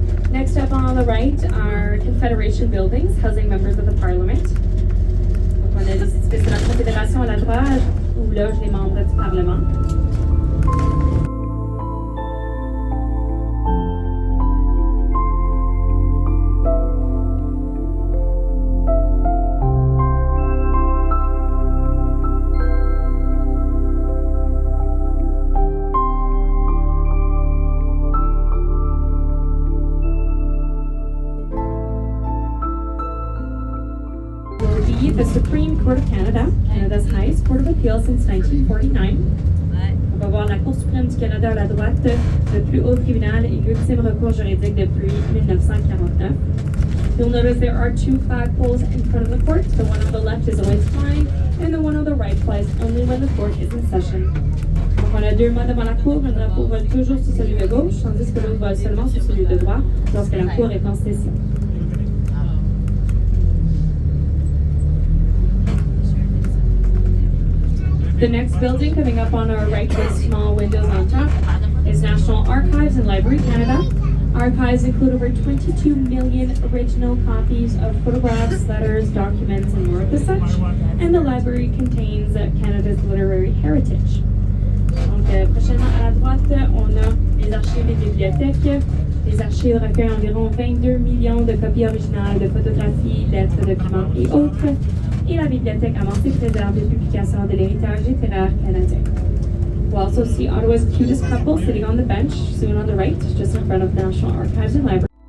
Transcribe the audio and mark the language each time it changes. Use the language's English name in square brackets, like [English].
[English] Next up on the right are Confederation buildings housing members of the Parliament. [French] Donc on a les édifices de la Confédération à la droite où logent les membres du Parlement. [English] The Supreme Court of Canada, Canada's highest court of appeal since 1949. [French] On va voir la Cour suprême du Canada à la droite, le plus haut tribunal et l'ultime recours juridique depuis 1949. [English] You'll notice there are two flagpoles in front of the court. The one on the left is always flying, and the one on the right flies only when the court is in session. [French] Donc on a deux mâts devant la cour, un drapeau vole toujours sur celui de gauche, tandis que l'autre vole seulement sur celui de droite lorsque la cour est en session. [English] The next building coming up on our right with small windows on top is National Archives and Library Canada. Archives include over 22 million original copies of photographs, letters, documents, and more of the such. And the library contains Canada's literary heritage. [French] Donc, prochainement à la droite, on a les archives et bibliothèques. Les archives recueillent environ 22 millions de copies originales de photographies, lettres, documents et autres. Et la bibliothèque avancée préserve les publications de l'héritage littéraire canadien. [English] We'll also see Ottawa's cutest couple sitting on the bench, soon on the right, just in front of the National Archives and Library.